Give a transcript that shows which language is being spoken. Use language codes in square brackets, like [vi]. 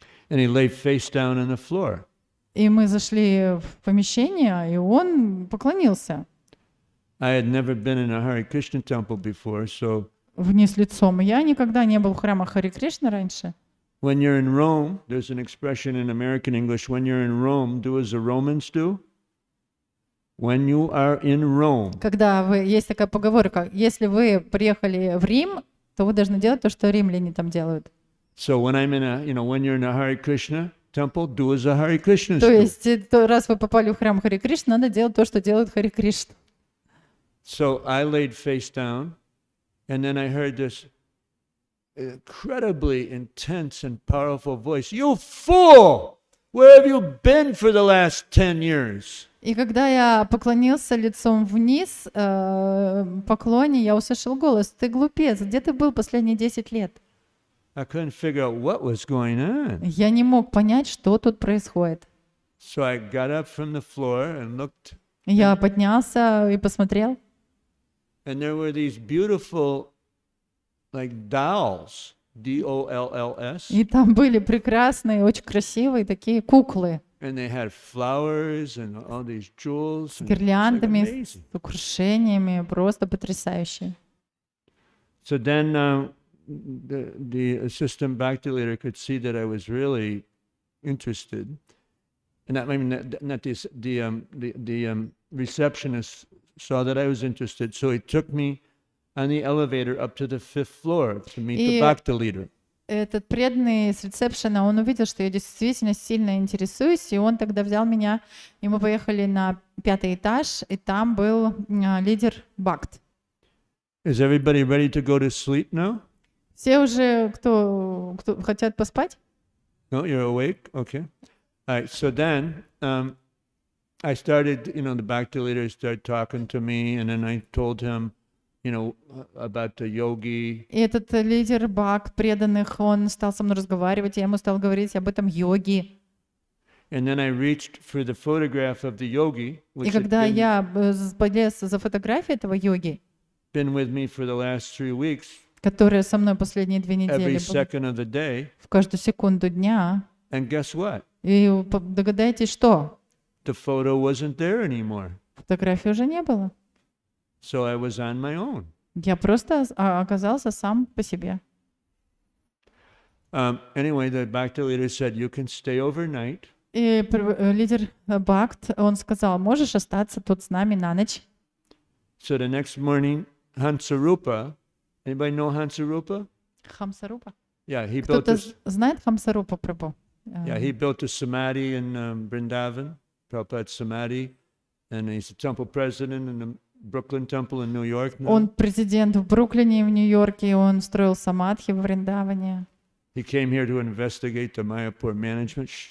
[en] And he lay face down on the floor. [ru] И мы зашли в помещение, и он поклонился [en] I had never been in a Hare Krishna temple before, so [ru] вниз лицом. Я никогда не был в храмах Хари Кришны раньше. [en] when you're in Rome, there's an expression in American English, when you're in Rome, do as the Romans do. When you are in Rome. [ru] Есть такая поговорка, если вы приехали в Рим, то вы должны делать то, что римляне там делают. [en] So when I'm in when you're in a Hare Krishna temple, do as the Hare Krishnas [ru] То [en] do. [ru] есть, раз вы попали в храм Хари Кришны, надо делать то, что делают Хари Кришна. [en] So I laid face down, and then I heard this incredibly intense and powerful voice. "You fool! Where have you been for the last 10 years?" [ru] И когда я поклонился лицом вниз, поклоне, я услышал голос: «Ты глупец, где ты был последние 10 лет?» [en] I couldn't figure out what was going on. [ru] Я не мог понять, что тут происходит. [en] So I got up from the floor and looked, [ru] Я поднялся и посмотрел, [en] and there were these beautiful, like dolls, D-O-L-L-S, [ru] и там были прекрасные, очень красивые такие куклы [en] and they had flowers and all these jewels. [ru] с [en] And it's like [ru] гирляндами, [en] amazing. [ru] с украшениями, просто потрясающие. [en] So then the assistant bhakti leader could see that I was really interested, and the receptionist saw that I was interested, so he took me on the elevator up to the 5th floor to meet the bhakti leader. [ru] Этот преданный с ресепшена, он увидел, что я действительно сильно интересуюсь, и он тогда взял меня, и мы поехали на 5-й этаж, и там был лидер Бхакт. [en] Is everybody ready to go to sleep now? [ru] Все уже, кто хотят поспать? [en] No, you're awake? Okay. All right, so then I started, the bhakti leader started talking to me, and then I told him, about the yogi. [ru] И этот лидер Бхакт преданных, он стал со мной разговаривать, я ему стал говорить об этом йоге. [en] And then I reached for the photograph of the yogi, [ru] И [en] which [ru] когда [en] had [ru] я полез за фотографией этого йоги, [en] been with me for the last 3 weeks, [ru] которая со мной последние 2 недели [en] every [ru] была, [en] second of the day, [ru] в каждую секунду дня. [en] and guess what? [ru] И догадайтесь, что? [en] The photo wasn't there anymore. [ru] Фотографии уже не было. [en] So I was on my own. [ru] Я просто оказался сам по себе. [en] Anyway, the bhakti leader said, "You can stay overnight." [ru] И лидер Бхакт, он сказал: можешь остаться тут с нами на ночь. [en] So the next morning, Hansarupa, anybody know Hansarupa? [ru] Хамсарупа? [en] Yeah, he built [ru] Кто-то [en] this. [ru] знает Хамсарупа Прабху? [en] Yeah, he built a samadhi in Vrindavan, Prabhupada's samadhi, and he's the temple president in the Brooklyn Temple in New York now. [ru] Он президент в Бруклине и в Нью-Йорке, он строил самадхи в Вриндаване. [en] He came here to investigate the Mayapur management.